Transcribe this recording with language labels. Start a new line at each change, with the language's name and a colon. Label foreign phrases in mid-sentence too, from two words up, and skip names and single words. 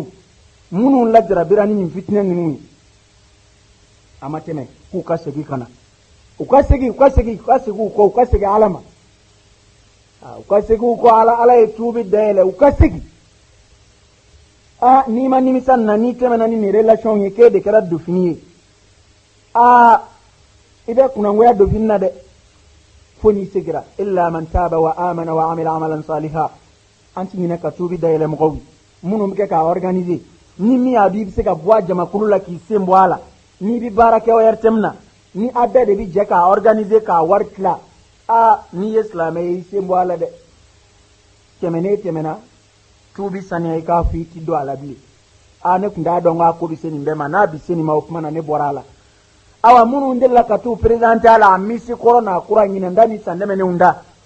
Bambara: minnu lajarabira ni nin fitinɛ ninnu ye a ma tɛmɛ k'u ka segin ka na u ka segin ala ma u ka segin u kɔ ala ye tuubi dayɛlɛ u ka segin n'i ma nimisa na n'i tɛmɛna ni nin relation ye k'e de kɛra Dauphine ye i bɛ kunangoya Dauphine na dɛ fo n'i segira
Arabic: إلا من تاب وآمن وعمل عملا صالحا
Bambara: an ti ɲinɛ ka tuubi dayɛlɛ mɔgɔw ye minnu bɛ kɛ k'a organiser ni min y'a dɔn i bɛ se ka bɔ a jamakulu la k'i sen bɔ a la n'i bɛ baara kɛ ORTM na ni a bɛɛ de bɛ jɛ k'a organiser k'a wari tila n'i ye silamɛ ye i sen bɔ a la dɛ tɛmɛna tuubi saniya i k'a fɔ i ti don a la bilen ne tun t'a dɔn k'a ko bɛ se nin bɛɛ ma n'a bɛ se nin ma o tuma na ne bɔra a la awa minnu delila ka t'u présenté a la a misi kɔrɔ n'a kura ɲinɛnda ni san dɛmɛnenw da